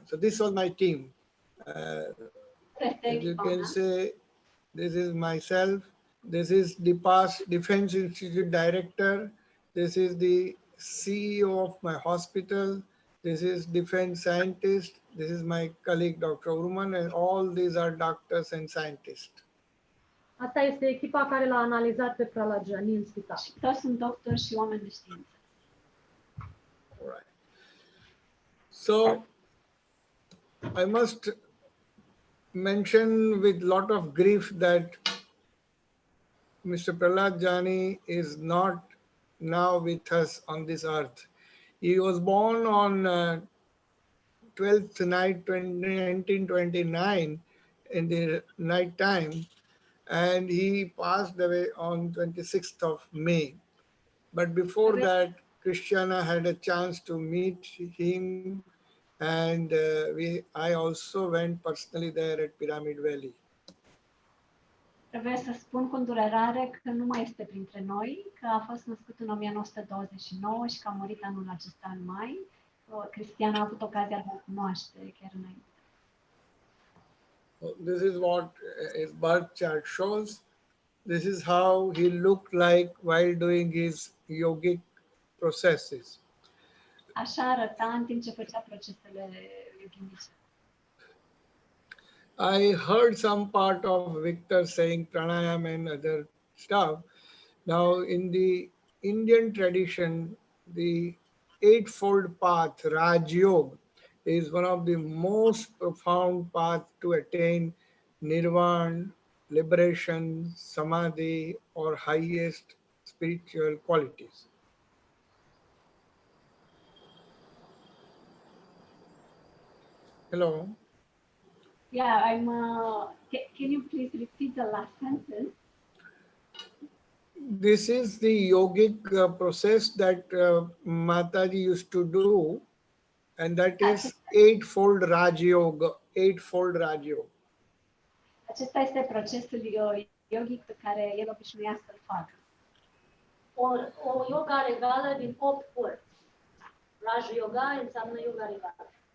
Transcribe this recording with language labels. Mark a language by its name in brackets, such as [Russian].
[English] So this was my team. As you can say, this is myself. This is the past Defense Institute Director. This is the CEO of my hospital. This is defense scientist. This is my colleague, Dr. Urman, and all these are doctors and scientists. [Romanian] Asta este echipa care l-a analizat pe Pralajani în spital. Și toți sunt doctori și oameni de știință. [English] All right. So, I must mention with lot of grief that Mr. Prahlad Jani is not now with us on this earth. He was born on 12th night 1929 in the night time, and he passed away on 26th of May. But before that, Christiana had a chance to meet him, and I also went personally there at Pyramid Valley. [Romanian] Trebuie să spun cu îndurerare că nu mai este printre noi, că a fost născut în 1929 și că a murit anul acesta în mai. Cristiana a avut ocazia de a cunoaște chiar înainte. [English] This is what his birth chart shows. This is how he looked like while doing his yogic processes. [Romanian] Așa arăta în timp ce făcea procesele yoghinice. [English] I heard some part of Victor saying pranayam and other stuff. Now, in the Indian tradition, the eightfold path, Raj Yoga, is one of the most profound paths to attain nirvana, liberation, samadhi, or highest spiritual qualities. Hello. Yeah, can you please repeat the last sentence? This is the yogic process that Mataji used to do, and that is eightfold Raj Yoga. Eightfold Raj Yoga. [Romanian] Acesta este procesul yogic pe care el obișnuia să-l facă. O yoga regală din 8 părți. Raj Yoga înseamnă yoga regală.